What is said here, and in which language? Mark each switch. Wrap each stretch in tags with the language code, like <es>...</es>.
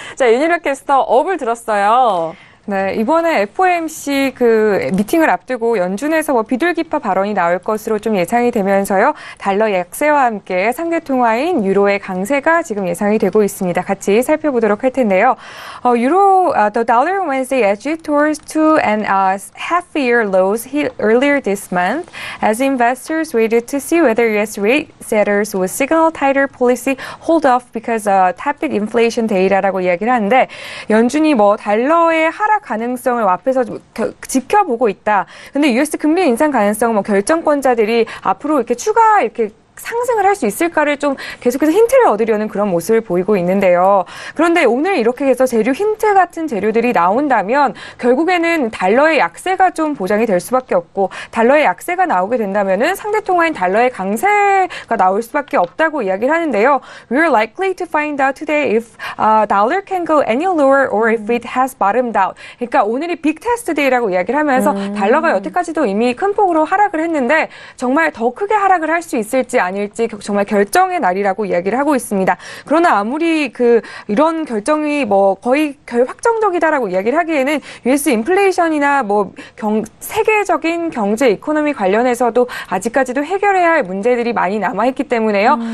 <ko>자, 윤희락 캐스터 업을 들었어요. 네, 이번에 FOMC 그 미팅을 앞두고 연준에서 비둘기파 발언이 나올 것으로 좀 예상이 되면서요. 달러 약세와 함께 상대 통화인 유로의 강세가 지금 예상이 되고 있습니다. 같이 살펴보도록 할 텐데요.</ko> <en>The dollar Wednesday edged towards 2.5-year lows earlier this month as investors waited to see whether U.S. rate setters would signal tighter policy hold off because tepid inflation data</en> <ko>라고 이야기를 하는데 연준이 달러의 하락 가능성을 앞에서 지켜보고 있다. 근데 US 금리 인상 가능성은 결정권자들이 앞으로 이렇게 추가 상승을 할 수 있을까를 좀 계속해서 힌트를 얻으려는 그런 모습을 보이고 있는데요. 그런데 오늘 이렇게 해서 재료 힌트 같은 재료들이 나온다면 결국에는 달러의 약세가 좀 보장이 될 수밖에 없고 달러의 약세가 나오게 된다면은 상대 통화인 달러의 강세가 나올 수밖에 없다고 이야기를 하는데요.</ko> <en>We are likely to find out today if dollar can go any lower or if it has bottomed out.</en> <ko>그러니까 오늘이 빅 테스트 데이라고 이야기를 하면서 달러가 여태까지도 이미 큰 폭으로 하락을 했는데 정말 더 크게 하락을 할 수 있을지 아닐지 정말 결정의 날이라고 이야기를 하고 있습니다. 그러나 아무리 이런 결정이 거의 확정적이다라고 이야기를 하기에는 US 인플레이션이나 세계적인 경제 이코노미 관련해서도 아직까지도 해결해야 할 문제들이 많이 남아있기 때문에요.</ko>